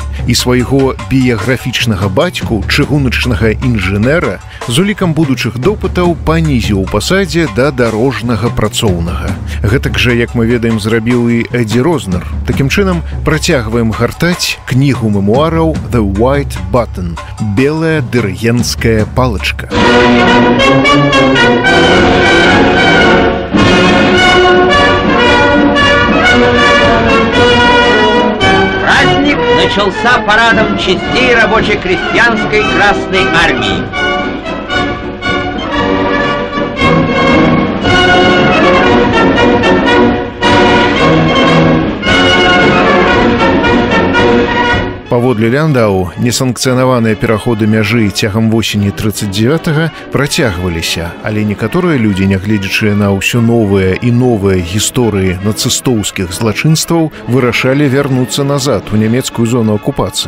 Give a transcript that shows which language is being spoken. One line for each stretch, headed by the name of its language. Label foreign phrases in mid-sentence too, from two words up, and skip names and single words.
Belarusian: І свайго біяграфічнага бацьку, чыгуначнага інжынера, з улікам будучых допытаў панізіў у пасадзе да дарожнага працоўнага. Гэтак жа, як мы ведаем, зрабіў і Эдді Рознер. Такім чынам, працягваем гартаць кнігу мемуараў «The White Button» – «Белая дырыгенцкая палачка».
Russian: Праздник начался парадом частей рабоче-крестьянской Красной Армии.
Belarusian: Паводле Ляндау, несанкцыянаваныя пераходы мяжы цягам восені 39-га працягваліся, але некаторыя людзі, нягледзячы на ўсё новыя і новыя гісторыі нацыстоўскіх злачынстваў, вырашалі вярнуцца назад у нямецкую зону акупацыі.